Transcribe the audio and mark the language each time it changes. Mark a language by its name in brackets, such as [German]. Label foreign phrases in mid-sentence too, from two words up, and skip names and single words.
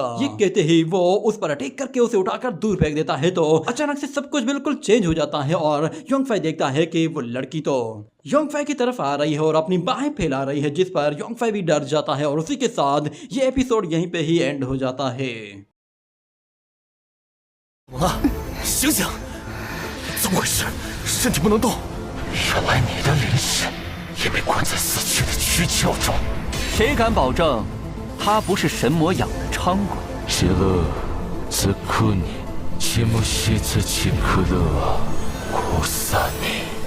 [Hindi] ये कहते ही वो उस पर अटैक करके उसे उठाकर दूर फेंक देता है तो अचानक से सब कुछ बिल्कुल चेंज हो जाता है और योंगफाई देखता है कि वो लड़की तो योंगफाई की तरफ आ रही है और अपनी बाहें फैला रही है, जिस पर योंगफाई भी डर जाता है और उसी के साथ ये एपिसोड यहीं पे ही एंड हो जाता है। [Chinese] 醒醒！怎么回事？身体不能动。原来你的灵魂也被关在死去的躯壳中。谁敢保证他不是神魔养的伥鬼？邪恶则克你，切莫邪则切克勒库萨尼。